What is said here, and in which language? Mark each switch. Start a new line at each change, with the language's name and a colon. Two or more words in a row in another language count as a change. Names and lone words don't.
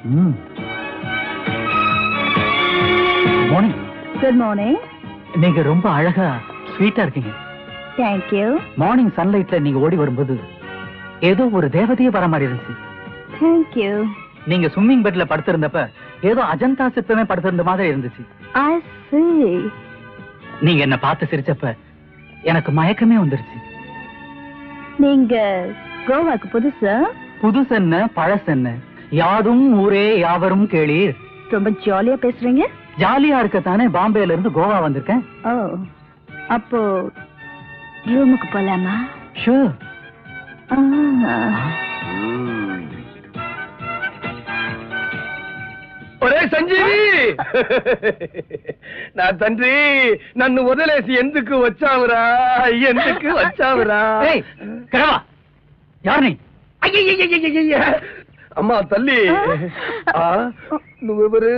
Tamil: மார்னிங்.
English: good morning.
Tamil: நீங்க ரொம்ப அழகா ஸ்வீட்டா இருக்கீங்க.
English: thank you. morning sunlight
Tamil: நீங்க ஓடி வரும்போது ஏதோ ஒரு தேவதையே வர மாதிரி இருந்துச்சு.
English: thank you.
Tamil: நீங்க
English: swimming bed
Tamil: படுத்திருந்தப்ப ஏதோ அஜந்தா சிற்பமே படுத்திருந்த மாதிரி இருந்துச்சு.
English: I see.
Tamil: நீங்க என்ன பார்த்து சிரிச்சப்ப எனக்கு மயக்கமே வந்துருச்சு. நீங்க கோவாக்கு புதுசா? புதுசென்ன பழசென்ன, யாதும் ஊரே யாவரும் கேளீர். ரொம்ப ஜாலியா பேசுறீங்க. ஜாலியா இருக்கத்தானே பாம்பேல இருந்து கோவா வந்திருக்கேன். ஓ, அப்போ ரூமுக்கு போலாமா? ஷூர்.
Telugu: ఒరే సంజీవి, నా తండ్రి నన్ను వదిలేసి ఎందుకు వచ్చావురా? ఎందుకు వచ్చావురా? అమ్మా తల్లి, నువ్వెవరు?